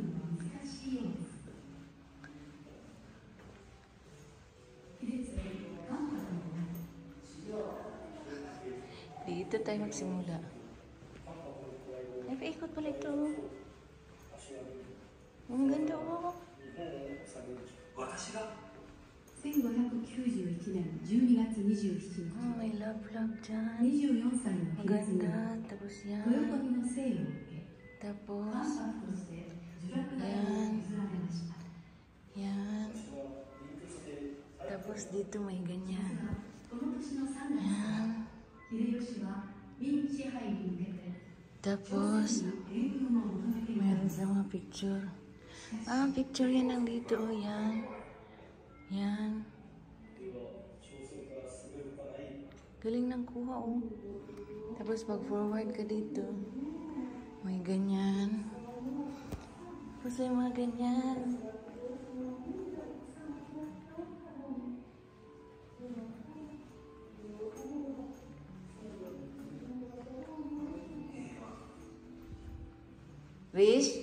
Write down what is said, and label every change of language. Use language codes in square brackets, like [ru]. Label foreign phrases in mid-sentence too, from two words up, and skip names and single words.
[tl] Dito tayo magsimula. Ay, paikot pala ito. Ang ganda, oh. [ja] 1591年12月27日、 [en] Oh, I love dyan. [ja] 24 歳の平成に [tl] Maganda. Tapos yan. [ja] 豊臣の姓を受け、 [tl] Tapos, [ja] 藩主として呪落台を譲られました。 [tl] yan. Tapos dito may ganyan. [ja] この年の3月、 [tl] Yan. [ja] 秀吉は明支配に向けて [tl] Tapos, [ja] 援軍を求めていた [tl] meron sa mga picture. Ah, picture yan ang dito. Oh, yan. Yan. Galing ng kuha, oh. Tapos pag forward ka dito, may ganyan. Tapos may mga ganyan. Wish?